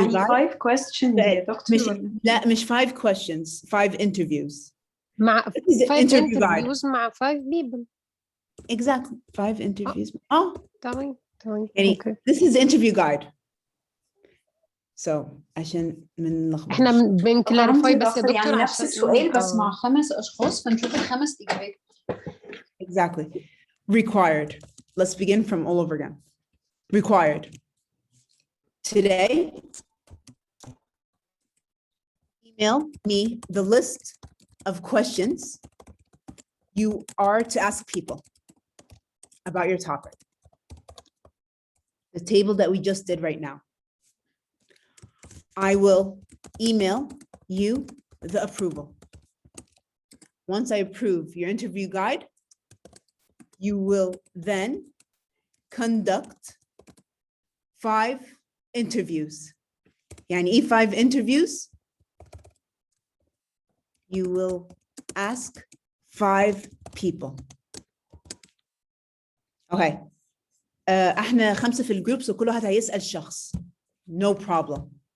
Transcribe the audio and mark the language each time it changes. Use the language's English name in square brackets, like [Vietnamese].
[Arabic] يعني 5 questions يا دكتور لا مش 5 questions 5 interviews مع 5 interviews مع 5 people. [English] Exactly 5 interviews. [Arabic] تمام يعني [English] this is the interview guide. [Arabic] So عشان من نلخبطش. احنا بنكلاريفاي عندي بس يا دكتور يعني نفس عشان السؤال بس مع 5 أشخاص فنشوف ال5 إجابات. [English] Exactly. Required. Let's begin from all over again. Required. Today, email me the list of questions you are to ask people about your topic. The table that we just did right now. I will email you the approval. Once I approve your interview guide, you will then conduct 5 interviews. [Arabic] يعني إيه 5 interviews? [English] You will ask 5 people. Okay. [Arabic] احنا 5 في الجروب so كل واحد هيسأل شخص. [English] No problem.